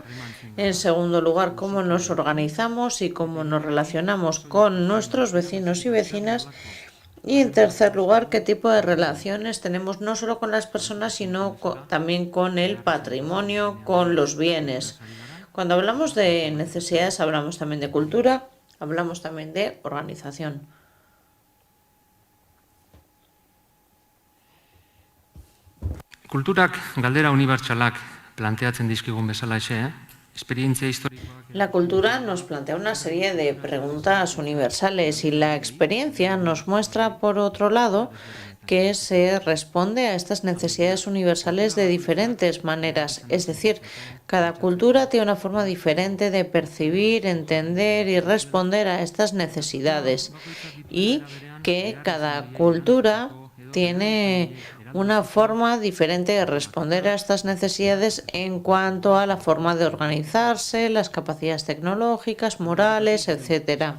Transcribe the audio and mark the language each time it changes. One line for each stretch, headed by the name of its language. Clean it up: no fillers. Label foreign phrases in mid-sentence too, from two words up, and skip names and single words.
Spanish: En segundo lugar, ¿cómo nos organizamos y cómo nos relacionamos con nuestros vecinos y vecinas? Y en tercer lugar, ¿qué tipo de relaciones tenemos no solo con las personas, sino también con el patrimonio, con los bienes? Cuando hablamos de necesidades, hablamos también de cultura, hablamos también de organización.
Basque: Kulturak galdera unibertsalak planteatzen dizkigun bezalaxe, esperientzia historikoak.
Spanish: La cultura nos plantea una serie de preguntas universales, y la experiencia nos muestra, por otro lado, que se responde a estas necesidades universales de diferentes maneras. Es decir, cada cultura tiene una forma diferente de percibir, entender y responder a estas necesidades, y que cada cultura tiene una forma diferente de responder a estas necesidades en cuanto a la forma de organizarse, las capacidades tecnológicas, morales, etcétera.